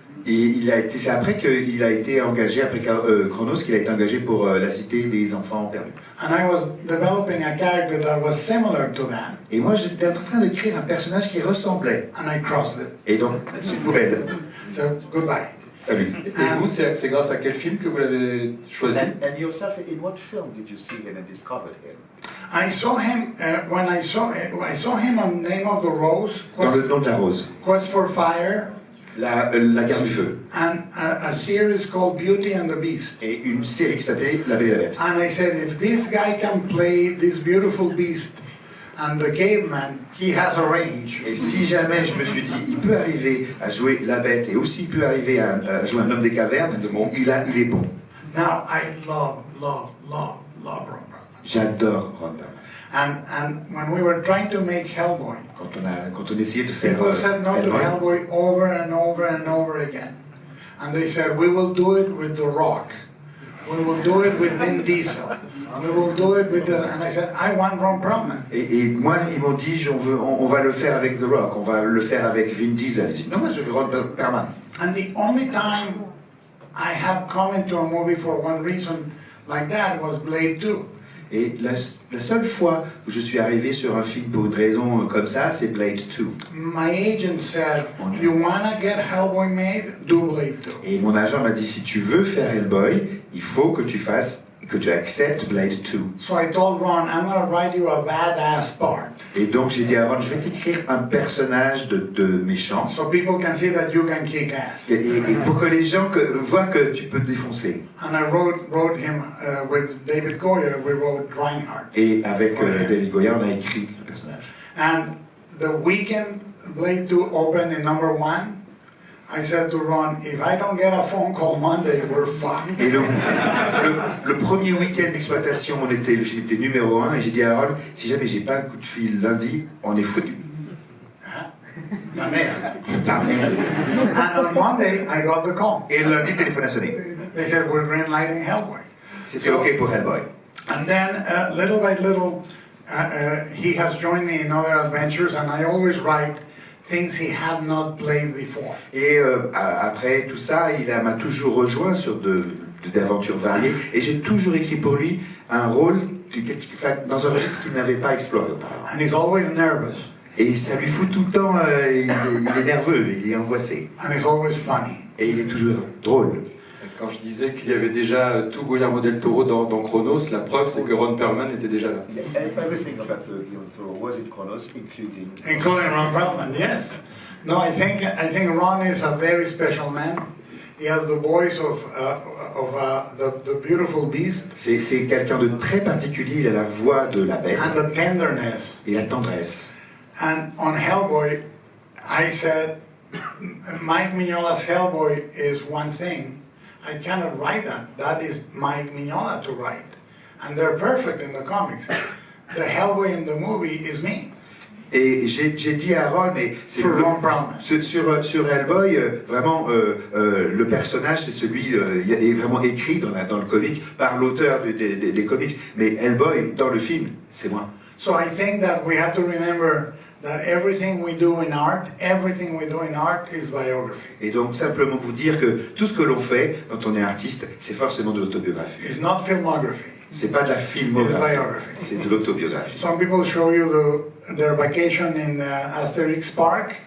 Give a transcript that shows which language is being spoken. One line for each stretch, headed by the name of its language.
French: Et c'est après qu'il a été engagé, après Kronos, qu'il a été engagé pour la Cité des Enfants Perdus.
English: And I was developing a character that was similar to that.
French: Et moi, j'étais en train d'écrire un personnage qui ressemblait.
English: And I crossed it.
French: Et donc, j'ai poubelle.
English: So, goodbye.
French: Salut. Et vous, c'est grâce à quel film que vous l'avez choisi?
English: And yourself, in what film did you see him and discovered him? I saw him when I saw him on Name of the Rose.
French: Dans Le Nom de la Rose.
English: Quest for Fire.
French: La Guerre du Feu.
English: And a series called Beauty and the Beast.
French: Et une série qui s'appelait La Belle et la Bête.
English: And I said, if this guy can play this beautiful beast and the caveman, he has a range.
French: Et si jamais je me suis dit, il peut arriver à jouer la bête et aussi il peut arriver à jouer un homme des cavernes, il est bon.
English: Now I love Ron Perlman.
French: J'adore Ron Perlman.
English: And when we were trying to make Hellboy,
French: quand on essayait de faire
English: people said no to Hellboy over and over and over again. And they said, we will do it with The Rock. We will do it with Vin Diesel. We will do it with the... And I said, I want Ron Perlman.
French: Et moi, ils m'ont dit, on va le faire avec The Rock, on va le faire avec Vin Diesel. J'ai dit, non, moi, je veux Ron Perlman.
English: And the only time I have come into a movie for one reason like that was Blade 2.
French: Et la seule fois où je suis arrivé sur un film pour une raison comme ça, c'est Blade 2.
English: My agent said, you wanna get Hellboy made? Do Blade 2.
French: Et mon agent m'a dit, si tu veux faire Hellboy, il faut que tu acceptes Blade 2.
English: So I told Ron, I'm gonna write you a badass part.
French: Et donc j'ai dit à Ron, je vais t'écrire un personnage de méchant.
English: So people can see that you can kick ass.
French: Et pour que les gens voient que tu peux te défoncer.
English: And I wrote him with David Goyer. We wrote Reinhardt.
French: Et avec David Goyer, on a écrit le personnage.
English: And the weekend Blade 2 opened in #1. I said to Ron, if I don't get a phone call Monday, we're fucked.
French: Et le premier week-end d'exploitation, le film était numéro 1, et j'ai dit à Ron, si jamais j'ai pas un coup de fil lundi, on est foutu. La merde.
English: And on Monday, I got the call.
French: Et le lundi, le téléphone a sonné.
English: They said, we're greenlighting Hellboy.
French: C'était OK pour Hellboy.
English: And then, little by little, he has joined me in other adventures, and I always write things he had not played before.
French: Et après tout ça, m'a toujours rejoint sur d'aventures variées, et j'ai toujours écrit pour lui un rôle dans un registre qu'il n'avait pas exploré auparavant.
English: And he's always nervous.
French: Et ça lui fout tout le temps, il est nerveux, il est angoissé.
English: And he's always funny.
French: Et il est toujours drôle. Quand je disais qu'il y avait déjà tout Guillermo del Toro dans Chronos, la preuve c'est que Ron Perlman était déjà là.
English: Everything about the Guillermo del Toro was in Chronos, including Ron Perlman, yes. No, I think Ron is a very special man. He has the voice of the beautiful beast.
French: C'est quelqu'un de très particulier, il a la voix de la bête.
English: And the tenderness.
French: Et la tendresse.
English: And on Hellboy, I said, Mike Mignola's Hellboy is one thing. I cannot write that. That is Mike Mignola to write. And they're perfect in the comics. The Hellboy in the movie is me.
French: Et j'ai dit à Ron, mais c'est sur Hellboy, vraiment le personnage c'est celui est vraiment écrit dans le comic par l'auteur des comics, mais Hellboy dans le film c'est moi.
English: So I think that we have to remember that everything we do in art is biography.
French: Et donc simplement vous dire que tout ce que l'on fait quand on est artiste, c'est forcément de l'autobiographie.
English: It's not filmography.
French: C'est pas de la filmographie, c'est de l'autobiographie.
English: Some people show you their vacation in Asterix Park.